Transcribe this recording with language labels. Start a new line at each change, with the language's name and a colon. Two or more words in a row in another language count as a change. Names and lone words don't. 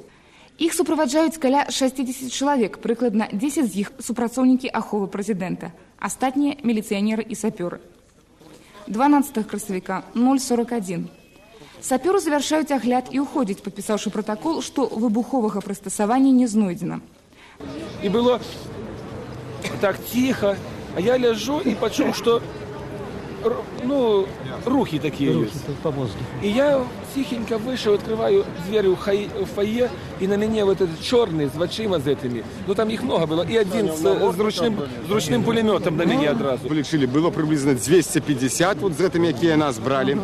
Belarusian: Іх суправаджаюць каля 60 чалавек, прыкладна 10 з іх супрацоўнікі аховы прэзідэнта, астатнія міліцыянеры і сапёры. 12 красавіка 0:41. Сапёры завяршаюць агляд і ўходзяць, падпісаўшы пратакол, што выбуховага прыстасавання не знойдзена. І было так ціха, а я ляжу і пачуў, што рухи
Russian: такие есть. И я тихенько вышел, открываю двери в фойе, и на меня вот этот черный с вачима за этими. Ну там их много было. И один с ручным пулеметом на меня одразу. Полечили, было приблизно 250 вот с этими, какие нас брали.